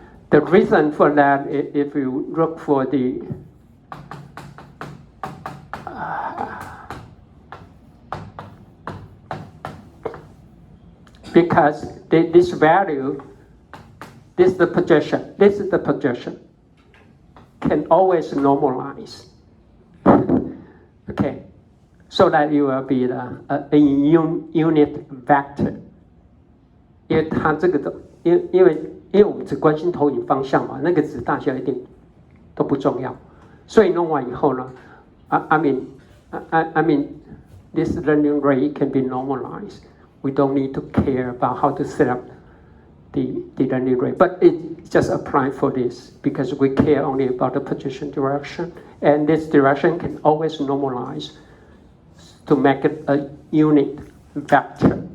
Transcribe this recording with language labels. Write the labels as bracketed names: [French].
[English] The reason for that, if you look for the because this value, this is the projection, can always normalize. Okay, so that you will be a unit vector. [Chinese] 因为它这个的，因为我们只关心投影方向嘛，那个值大小一定都不重要。 [English] 所以弄完以后呢 I mean, this learning rate can be normalized. We don't need to care about how to set up the learning rate, but it just apply for this because we care only about the position direction, and this direction can always normalize to make it a unit vector.